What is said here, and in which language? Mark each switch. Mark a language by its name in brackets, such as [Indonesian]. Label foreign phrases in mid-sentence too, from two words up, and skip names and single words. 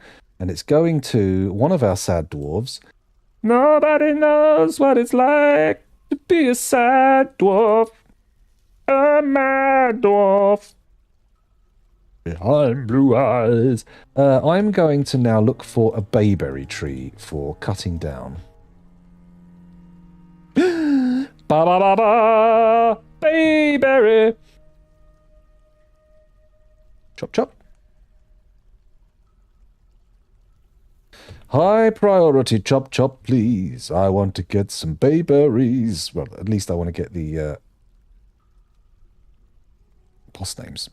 [English] And it's going to one of our sad dwarves. Nobody knows what it's like to be a sad dwarf. A mad dwarf. Behind blue eyes. I'm going to now look for a bayberry tree for cutting down. Ba ba ba ba! Bayberry! Chop chop. High priority chop chop, please. I want to get some bayberries. Well, at least I want to get the boss names.